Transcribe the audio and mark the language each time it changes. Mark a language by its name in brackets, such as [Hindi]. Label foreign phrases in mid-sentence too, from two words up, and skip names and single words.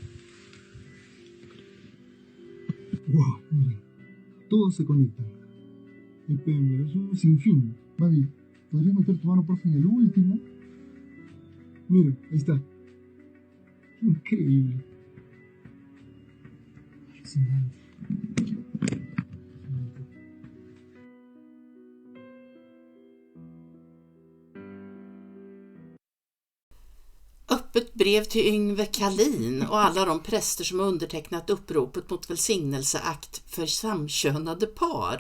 [Spanish] Wow, mira. Todo se conecta. Ahí pueden ver, es un sinfín. Babi, ¿podrías meter tu mano por fin en el último? Mira, ahí está. Increíble. [Swedish] Öppet brev till Yngve Kalin och alla de präster som har undertecknat uppropet mot välsignelseakt för samkönade par.